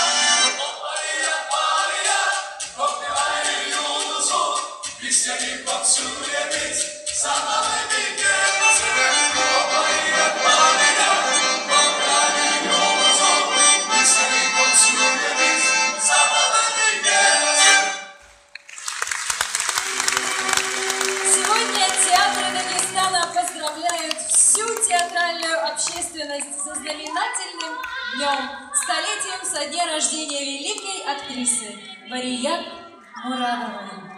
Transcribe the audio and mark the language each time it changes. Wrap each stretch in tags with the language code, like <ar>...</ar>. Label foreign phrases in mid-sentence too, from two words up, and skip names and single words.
<tr>O var ya var ya, o var ya olsun, biz seni konuşuyoruz, sana bir kere olsun. O var ya var ya, o var ya olsun, biz seni konuşuyoruz, sana bir kere olsun.</tr> <ru>Сегодня театры Дагестана поздравляют всю театральную общественность со знаменательным днем, столетием со дня рождения великой актрисы Вария Мурадовой.</ru>